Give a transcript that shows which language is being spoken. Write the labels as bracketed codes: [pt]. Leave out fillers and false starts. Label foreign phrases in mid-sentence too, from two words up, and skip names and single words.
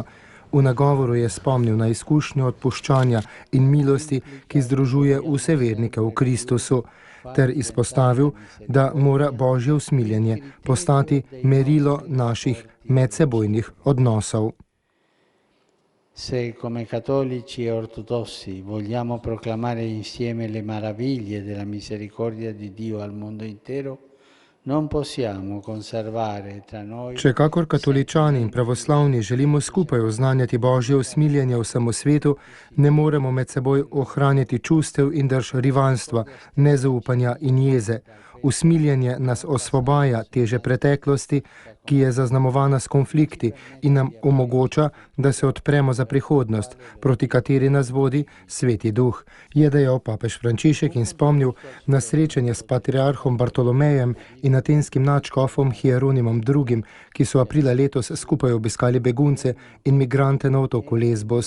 [sl] V nagovoru je spomnil na izkušnjo odpuščanja in milosti, ki združuje vse vernike v Kristusu, ter izpostavil, da mora božje usmiljenje postati merilo naših medsebojnih odnosov. [it] Se come cattolici e ortodossi vogliamo proclamare insieme le meraviglie della misericordia di Dio al mondo intero, non possiamo conservare tra noi. [sl] Če kakor katoličani in pravoslavni želimo skupaj oznanjati božje usmiljenje vsemu svetu, ne moremo med seboj ohranjati čustev in drž rivalstva, nezaupanja in jeze. Usmiljenje nas osvobaja teže preteklosti, ki je zaznamovana s konflikti in nam omogoča, da se odpremo za prihodnost, proti kateri nas vodi Sveti Duh, je dejal papež Frančišek in spomnil na srečanje s patriarhom Bartolomejem in atenskim nadškofom Hieronimom II., ki so aprila letos skupaj obiskali begunce in migrante na otoku Lesbos.